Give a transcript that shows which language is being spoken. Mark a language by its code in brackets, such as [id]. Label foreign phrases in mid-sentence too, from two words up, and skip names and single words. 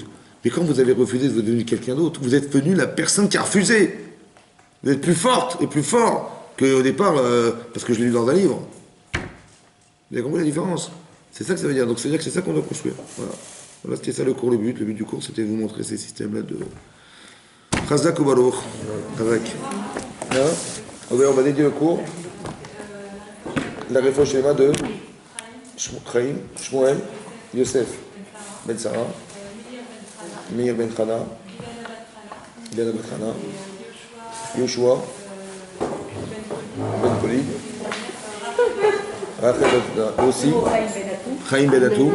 [fr] Mais quand vous avez refusé, vous êtes devenu quelqu'un d'autre, vous êtes devenu la personne qui a refusé. Vous êtes plus forte et plus fort qu'au départ, parce que je l'ai lu dans un livre. Vous avez compris la différence ? C'est ça que ça veut dire. Donc c'est-à-dire que c'est ça qu'on doit construire. Voilà. Voilà, c'était ça le cours, le but. Le but du cours, c'était de vous montrer ces systèmes-là de... [he] חזק וברוך. חזק. [fr] On va dédier le cours. La réflexion schéma de Chaim, Shmuel, Yosef, Ben Sarah, Meir Ben Chana, Ben Chana, Yoshua, Ben Polid, Rachel aussi, Chaim Ben Atou,